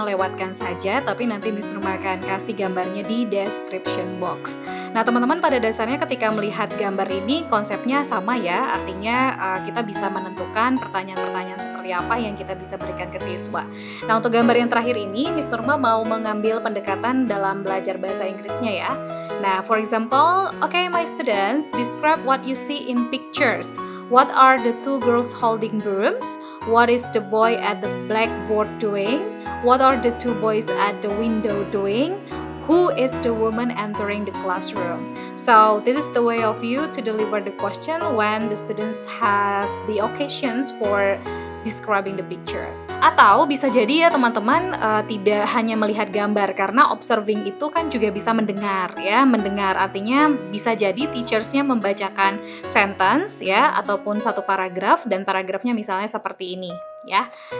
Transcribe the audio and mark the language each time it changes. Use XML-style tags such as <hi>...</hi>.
<id>melewatkan saja, tapi nanti Mr. akan kasih gambarnya di description box. Nah teman-teman, pada dasarnya ketika melihat gambar ini konsepnya sama ya. Artinya kita bisa menentukan pertanyaan-pertanyaan seperti apa yang kita bisa berikan ke siswa. Nah untuk gambar yang terakhir ini Mr. mau mengambil pendekatan dalam belajar bahasa Inggrisnya ya.</id> <en>Nah for example, okay my students, describe what you see in pictures. What are the two girls holding brooms? What is the boy at the blackboard doing? What are the two boys at the window doing? Who is the woman entering the classroom? So this is the way of you to deliver the question when the students have the occasions for describing the picture.</en> <id>Atau bisa jadi ya teman-teman tidak hanya melihat gambar, karena observing itu kan juga bisa mendengar ya. Mendengar artinya bisa jadi teachersnya membacakan sentence ya, ataupun satu paragraf, dan paragrafnya misalnya seperti ini ya.</id>